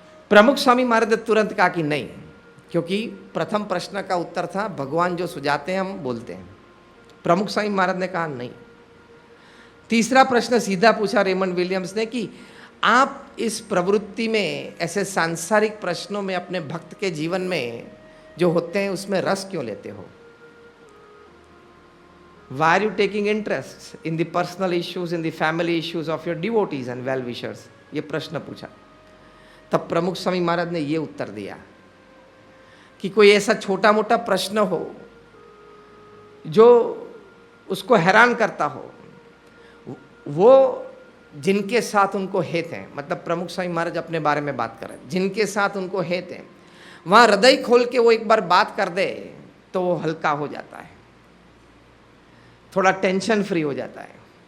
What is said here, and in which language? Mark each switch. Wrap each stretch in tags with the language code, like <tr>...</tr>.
<hi>प्रमुख स्वामी महाराज ने तुरंत कहा कि नहीं, क्योंकि प्रथम प्रश्न का उत्तर था भगवान जो सुझाते हैं हम बोलते हैं। प्रमुख स्वामी महाराज ने कहा नहीं। तीसरा प्रश्न सीधा पूछा रेमंड विलियम्स ने कि आप इस प्रवृत्ति में, ऐसे सांसारिक प्रश्नों में, अपने भक्त के जीवन में जो होते हैं उसमें रस क्यों लेते हो?</hi> <en>Why are you taking interest in the personal issues, in the family issues of your devotees and well-wishers?</en> <hi>ये प्रश्न पूछा। तब प्रमुख स्वामी महाराज ने ये उत्तर दिया कि कोई ऐसा छोटा मोटा प्रश्न हो जो उसको हैरान करता हो, वो जिनके साथ उनको हेत है, मतलब प्रमुख स्वामी महाराज अपने बारे में बात कर रहे हैं, जिनके साथ उनको हेत है, वहाँ हृदय खोल के वो एक बार बात कर दे तो वो हल्का हो जाता है, थोड़ा टेंशन फ्री हो जाता है।</hi>